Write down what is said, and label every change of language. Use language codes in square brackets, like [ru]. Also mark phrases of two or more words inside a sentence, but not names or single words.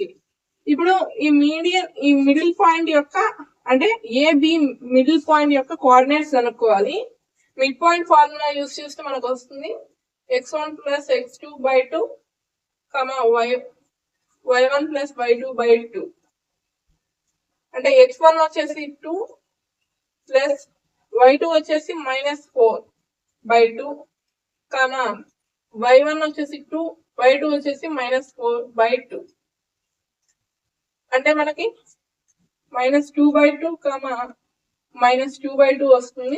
[te] ఇప్పుడు ఈ [en] middle point [te] యొక్క అంటే [en] AB middle point [te] యొక్క కోఆర్డినేట్స్ కనుక్కోవాలి. [en] mid point formula use [te] చేస్తే మనకు వస్తుంది x1 + x2/2, y1 + y2/2. అంటే x1 వచ్చేసి 2 ప్లస్ y2 వచ్చేసి -4/2, y1 వచ్చేసి 2, y2 వచ్చేసి -4/2. అంటే మనకి -2/2, -2/2 వస్తుంది.